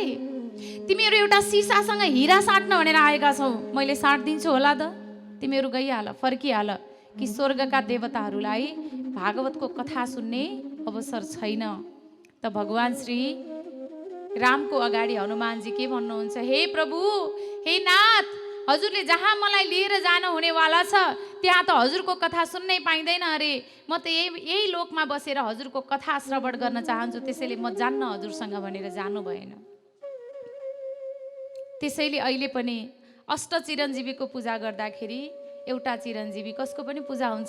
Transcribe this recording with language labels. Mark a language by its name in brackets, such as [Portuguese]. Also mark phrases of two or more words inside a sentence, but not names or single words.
[Nepali] तिमीहरू एउटा सिसासँग हिरा साट्न भनेर आएका छौ, मैले साट्दिन्छु होला त? तिमीहरू गइहाल, फर्किहाल। कि स्वर्गका देवताहरूलाई भागवतको कथा सुन्ने अवसर छैन। त भगवान श्री रामको अगाडि हनुमानजी के भन्नुहुन्छ? हे प्रभु, हे नाथ, हजुरले जहाँ मलाई लिएर जानु हुनेवाला छ त्यहाँ त हजुरको कथा सुन्नै पाइँदैन अरे। म त यही लोकमा बसेर हजुरको कथा श्रवण गर्न चाहन्छु, त्यसैले म जान्न हजुरसँग भनेर जानु भएन। त्यसैले अहिले पनि अष्ट चिरञ्जीवीको पूजा गर्दाखेरि एउटा चिरञ्जीवी कसको पनि पूजा हुन्छ?